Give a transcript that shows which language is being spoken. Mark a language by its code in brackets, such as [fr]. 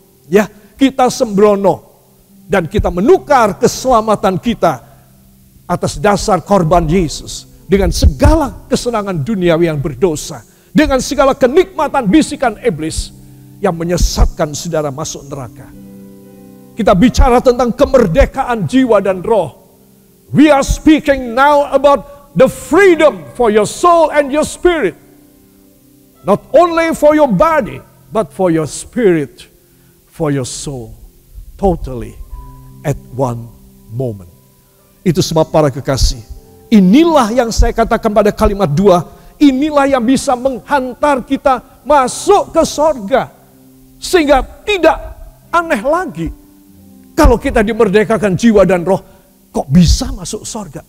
[id] Ya, kita sembrono dan kita menukar keselamatan kita atas dasar korban Yesus dengan segala kesenangan duniawi yang berdosa, dengan segala kenikmatan bisikan iblis yang menyesatkan saudara masuk neraka. Kita bicara tentang kemerdekaan jiwa dan roh. [en] We are speaking now about the freedom for your soul and your spirit. Not only for your body, but for your spirit, for your soul. Totally at one moment. [id] Itu sebab para kekasih, inilah yang saya katakan pada kalimat 2, inilah yang bisa menghantar kita masuk ke sorga. Sehingga tidak aneh lagi kalau kita dimerdekakan jiwa dan roh, kok bisa masuk sorga?